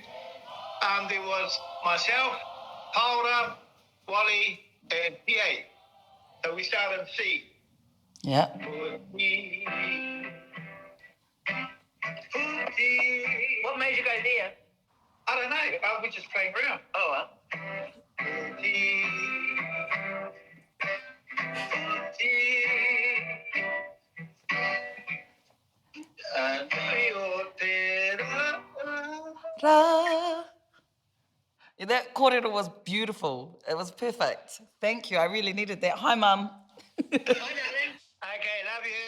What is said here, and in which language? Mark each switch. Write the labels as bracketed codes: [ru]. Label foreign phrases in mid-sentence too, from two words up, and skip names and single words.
[en] There was myself, Paula, Wally, and PA. So we started C. Yeah. Puti. What made you go there? I don't know. We just playing around. Oh, well. [mi] Puti. Nui o te rā. Ra. [en] Yeah, that kōrero was beautiful. It was perfect. Thank you. I really needed that. Hi, Mum. Hi, darling. Okay, love you.